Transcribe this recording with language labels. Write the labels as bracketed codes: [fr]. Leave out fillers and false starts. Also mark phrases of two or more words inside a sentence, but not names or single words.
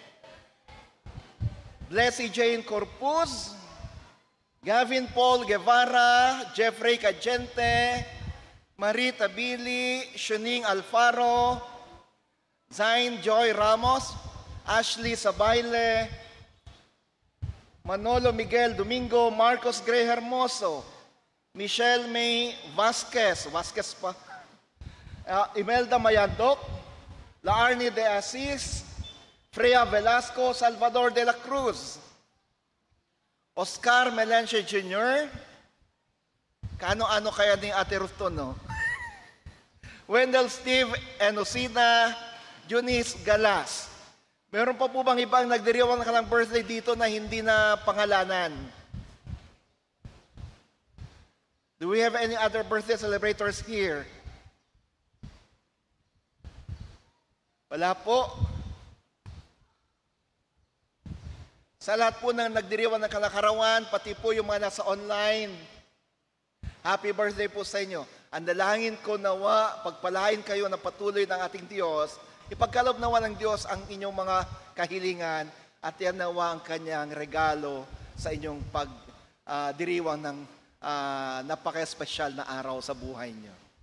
[tl] Blessy Jane Corpus, Gavin Paul Guevara, Jeffrey Cagente, Marita Billy, Shuning Alfaro, Zain Joy Ramos, Ashley Sabayle, Manolo Miguel Domingo Marcos Gray Hermoso, Michelle May Vasquez pa, Imelda Mayandok, Laarni de Asis, Freya Velasco Salvador de la Cruz, Oscar Melenche Jr., kano-ano kaya ni Ate Ruth to, no? Wendell Steve Enosina Eunice Galas. Meron pa po bang ibang nagdiriwang na kalang birthday dito na hindi na pangalanan? [en] Do we have any other birthday celebrators here? [tl] Wala po. Sa lahat po ng nagdiriwang ng kalakarawan, pati po yung mga nasa online, [en] happy birthday [tl] po sa inyo. Ang dalangin ko nawa, pagpalain kayo ng patuloy ng ating Diyos, ipagkaloob nawa ng Diyos ang inyong mga kahilingan at yan nawa ang kanyang regalo sa inyong pagdiriwang ng napaka-espesyal na araw sa buhay niyo.